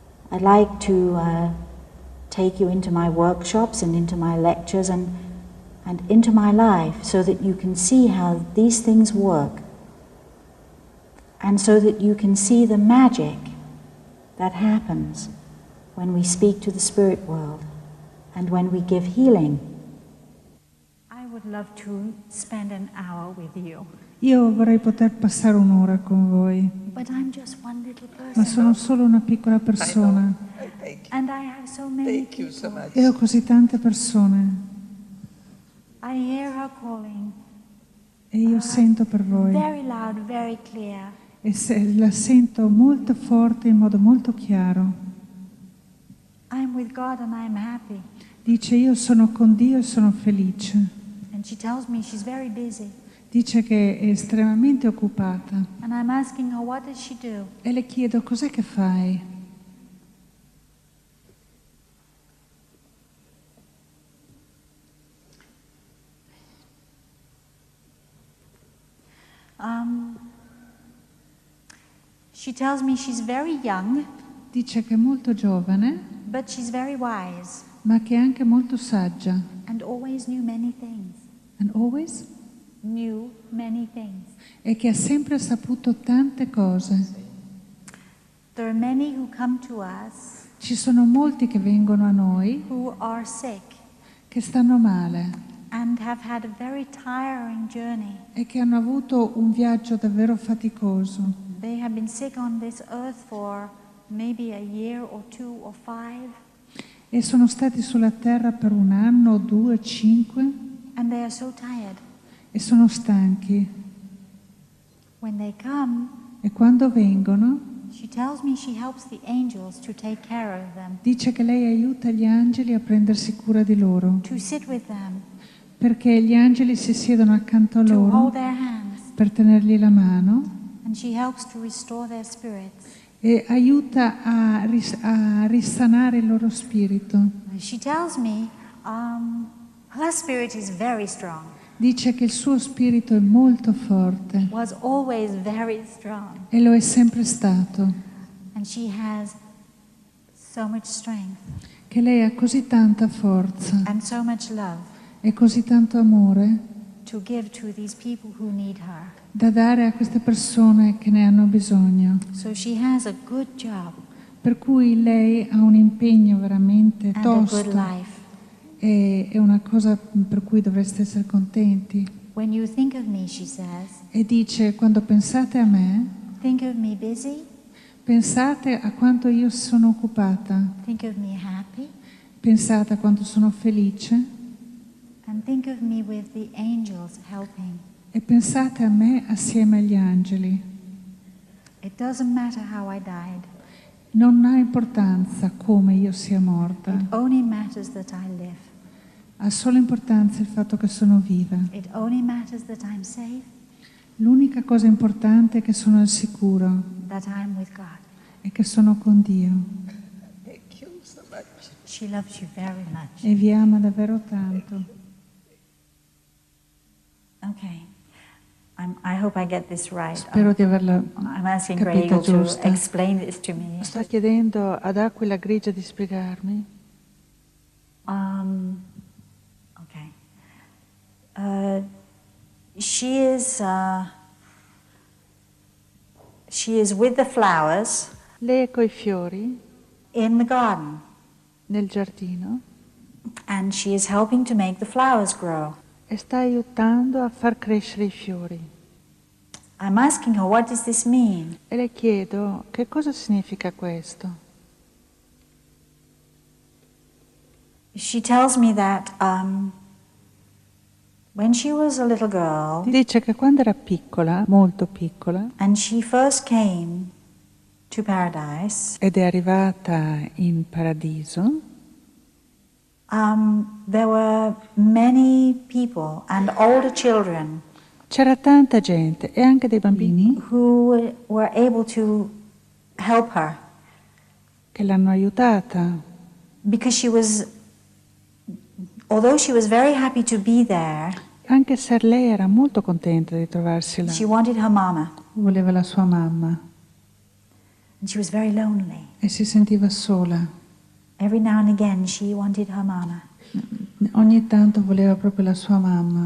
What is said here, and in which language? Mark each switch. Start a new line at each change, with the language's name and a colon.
English: I'd like to take you into my workshops and into my lectures and into my life so that you can see how these things work and so that you can see the magic that happens when we speak to the spirit world and when we give healing. I would love to spend an hour with you.
Italian: Io vorrei poter passare un'ora con voi,
English: But I'm just one little
Italian: ma
English: person.
Italian: sono solo una piccola persona
English: And I have so many Thank you so people. much.
Italian: e ho così tante persone
English: I hear her calling.
Italian: e io sento per voi
English: Very loud, very clear.
Italian: e la sento molto forte in modo molto chiaro.
English: I'm with God and I'm happy.
Italian: Dice: io sono con Dio e sono felice.
English: And she tells me she's very busy.
Italian: Dice che è estremamente occupata
English: And I'm asking her, what does she do?
Italian: e le chiedo: cos'è che fai?
English: She tells me she's very young,
Italian: Dice che è molto giovane,
English: but she's very wise
Italian: ma che è anche molto saggia.
English: and always knew many things. And always? Knew many things.
Italian: E che ha sempre saputo tante cose.
English: There are many who come to us
Italian: Ci sono molti che vengono a noi
English: who are sick
Italian: che stanno male
English: and have had a very tiring journey.
Italian: e che hanno avuto un viaggio davvero faticoso.
English: They have been sick on this earth for maybe a year or 2 or 5,
Italian: E sono stati sulla terra per 1 anno, 2, 5
English: and they are so tired.
Italian: e sono stanchi.
English: When they come,
Italian: E quando vengono
English: she tells me she helps the angels to take care of them,
Italian: dice che lei aiuta gli angeli a prendersi cura di loro,
English: to sit with them,
Italian: perché gli angeli si siedono accanto a
English: to
Italian: loro
English: hold their hands,
Italian: per tenergli la mano
English: and she helps to restore their spirits.
Italian: e aiuta a risanare il loro spirito.
English: She tells me her spirit is very strong,
Italian: Dice che il suo spirito è molto forte
English: was always very strong,
Italian: e lo è sempre stato,
English: and she has so much strength
Italian: che lei ha così tanta forza
English: and so much love
Italian: e così tanto amore
English: to give to these people who need her.
Italian: da dare a queste persone che ne hanno bisogno.
English: So she has a good job
Italian: Per cui lei ha un impegno veramente
English: and a good
Italian: tosto
English: life.
Italian: e è una cosa per cui dovreste essere contenti.
English: When you think of me, she says,
Italian: E dice, quando pensate a me,
English: think of me busy,
Italian: pensate a quanto io sono occupata,
English: think of me happy,
Italian: pensate a quanto sono felice
English: and think of me with the angels helping.
Italian: e pensate a me assieme agli angeli.
English: It doesn't matter how I died.
Italian: Non ha importanza come io sia morta,
English: It only matters that I live.
Italian: ha solo importanza il fatto che sono viva.
English: It only matters that I'm safe,
Italian: L'unica cosa importante è che sono al sicuro
English: that I'm with God.
Italian: e che sono con Dio
English: She loves you very much.
Italian: e vi ama davvero tanto.
English: Okay. I hope I get this right.
Italian: Spero di averla
English: I'm asking
Italian: capita
English: Gregor to
Italian: giusta.
English: explain this to me.
Italian: Sto chiedendo ad Aquila Grigia di spiegarmi.
English: Okay. She is with the flowers
Italian: Lei è coi fiori
English: in the garden,
Italian: nel giardino
English: and she is helping to make the flowers grow.
Italian: e sta aiutando a far crescere i fiori.
English: I'm asking her, what does this mean?
Italian: E le chiedo, che cosa significa questo?
English: She tells me that when she was a little girl,
Italian: Dice che quando era piccola, molto piccola,
English: and she first came to paradise,
Italian: ed è arrivata in paradiso,
English: there were many people and older children
Italian: c'era tanta gente e anche dei bambini
English: who were able to help her
Italian: che l'hanno aiutata,
English: because although she was very happy to be there,
Italian: anche se lei era molto contenta di trovarsi là.
English: she wanted her mama,
Italian: Voleva la sua mamma
English: and she was very lonely.
Italian: e si sentiva sola.
English: Every now and again she wanted her mama,
Italian: Ogni tanto voleva proprio la sua mamma